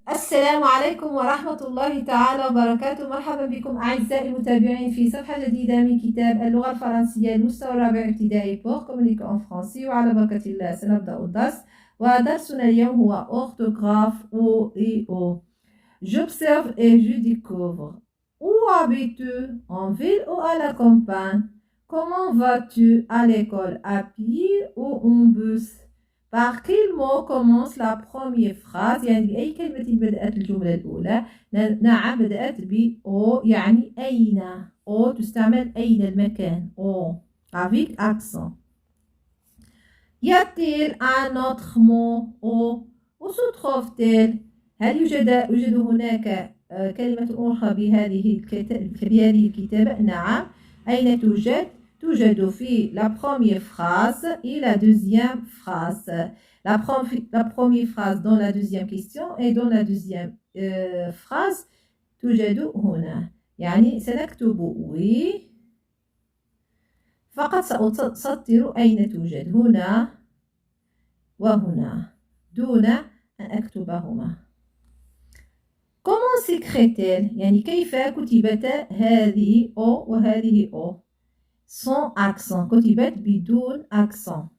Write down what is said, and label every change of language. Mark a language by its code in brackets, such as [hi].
[ar] السلام عليكم ورحمة الله تعالى وبركاته. مرحبا بكم أعزائي المتابعين في صفحة جديدة من كتاب اللغة الفرنسية المستوى الرابع ابتدائي [fr] pour communiquer en français. [ar] وعلى بركة الله سنبدأ الدرس، ودرسنا اليوم هو orthographe O et O. [fr] J'observe et je découvre. Où habites-tu? En ville ou à la campagne? Comment vas-tu à l'école? À pied ou en bus? Par quel mot commence la première phrase؟ [ar] يعني بأي كلمة بدأت الجملة الأولى؟ نعم، بدأت ب أو، يعني أين. أو تستعمل أين المكان. [fr] أو avec accent. Y a-t-il un autre mot أو؟ où se trouve-t-il؟ [ar] هل يوجد هناك كلمة أخرى بهذه الكتابة؟ [fr] نعم. [ar] أين توجد؟ توجد في [fr] la première phrase et la deuxième phrase. La première phrase dans la deuxième question et dans la deuxième phrase [ar] توجد هنا. يعني سنكتب oui فقط سأسطر أين توجد، هنا وهنا، دون أن أكتبهما. [fr] Comment s'écrit-elle؟ [ar] يعني كيف كتبت هذه أو وهذه أو؟ sans accent، كتبت بدون accent.